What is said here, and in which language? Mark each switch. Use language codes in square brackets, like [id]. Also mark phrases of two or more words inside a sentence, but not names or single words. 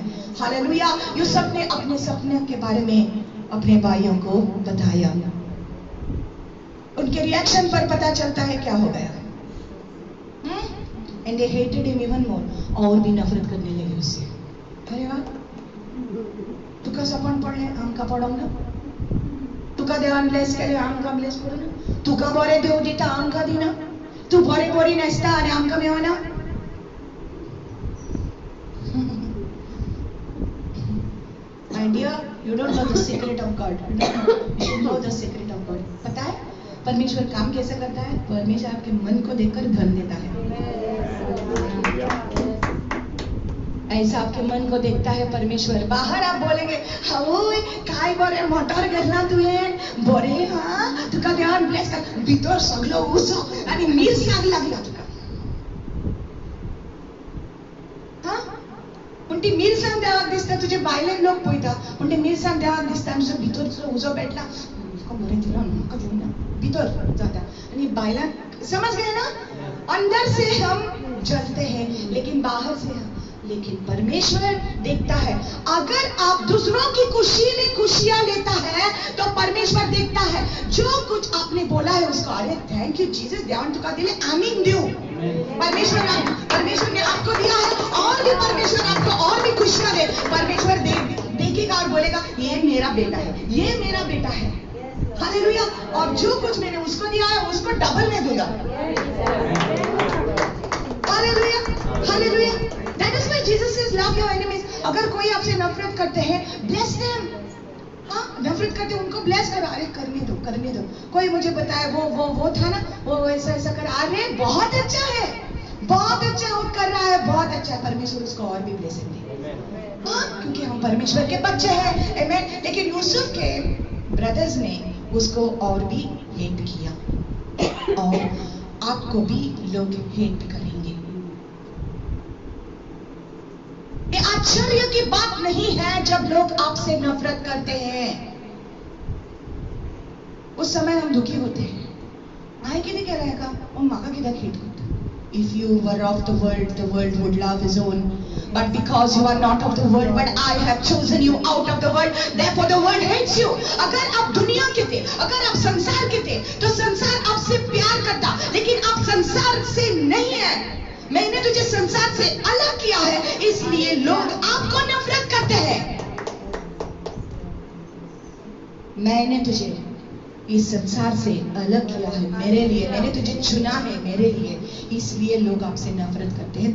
[hi] हालेलुया। यूसुफ ने अपने सपने के बारे में अपने भाइयों को बताया। उनके रिएक्शन पर पता चलता है क्या हो गया। [en] and they hated him even more, [hi] और भी नफरत करने लगे उससे। अरे वाह, [kok] तुका सपन पडले आमका पडव ना, तुका देवान ब्लेस केले आमका ब्लेस करू ना, तुका बरे देव दिता आमका दिना, तू बरे बरी नासता आणि आमका मेवना। [en] My dear, you don't know the secret of God. You should know the secret of God. [hi] पता है परमेश्वर काम कैसे करता है? परमेश्वर आपके मन को देखकर धन देता है। ऐसा आपके मन को देखता है परमेश्वर। बाहर आप बोलेंगे [kok] हाओय काय बरे मोटर घेतला तुवें, बरे हा तुका देवान ब्लेस कर, भितर सगळो उजो आणि मिरसांग लागला तुका। पण ती मिरसांग देवाक दिसता, तुझे भायले लोक पळयता, पण ते मिरसांग देवाक दिसता आणि तुजो भितर उजो पेटला, तुका बरें दिला म्हाका दिना, भितर जाता। आणि भायला [hi] समझ गए ना? अंदर से हम जलते हैं लेकिन बाहर से हम, लेकिन परमेश्वर देखता है। अगर आप दूसरों की खुशी में खुशियां लेता है तो परमेश्वर देखता है जो कुछ आपने बोला है उसको, अरे [en] thank you [hi] जीसस, [kok] देवान तुका दिले आमीन देऊ। [hi] परमेश्वर ने आपको दिया है, और भी परमेश्वर आपको और भी खुशियां दे। परमेश्वर देखेगा और बोलेगा ये मेरा बेटा है, ये मेरा बेटा है। हालेलुया। और जो कुछ मैंने उसको दिया है उसको डबल में दूंगा। हालेलुया, हालेलुया। [en] That is why Jesus says love your enemies. [hi] अगर कोई आपसे नफरत करते हैं, [en] bless them. [hi] हाँ, नफरत करते हैं उनको ब्लेस करो। अरे करने दो, करने दो। कोई मुझे बताए वो था ना, वो ऐसा ऐसा कर, अरे बहुत अच्छा है, बहुत अच्छा वो कर रहा है, बहुत अच्छा है। परमेश्वर उसको और भी ब्लेसिंग दे। हाँ, क्योंकि हम परमेश्वर के बच्चे हैं। आमेन। लेकिन यूसुफ के ब्रदर्स ने उसको और भी हेट किया, और आपको भी लोग हेट करेंगे। आश्चर्य की बात नहीं है जब लोग आपसे नफरत करते हैं। उस समय हम दुखी होते हैं। [kok] माए किने केलाय का मग म्हाका कित्याक हेट करता? [en] If you were of the world would love his own. But because you are not of the world, but I have chosen you out of the world, therefore the world hates you. [hi] अगर आप दुनिया के थे, अगर आप संसार के थे, तो संसार आपसे प्यार करता, लेकिन आप संसार से नहीं है। मैंने तुझे संसार से अलग किया है, इसलिए लोग आपको नफरत करते हैं। मैंने तुझे इस संसार से अलग किया है मेरे लिए, मैंने तुझे चुना है मेरे लिए, इसलिए लोग आपसे नफरत करते हैं।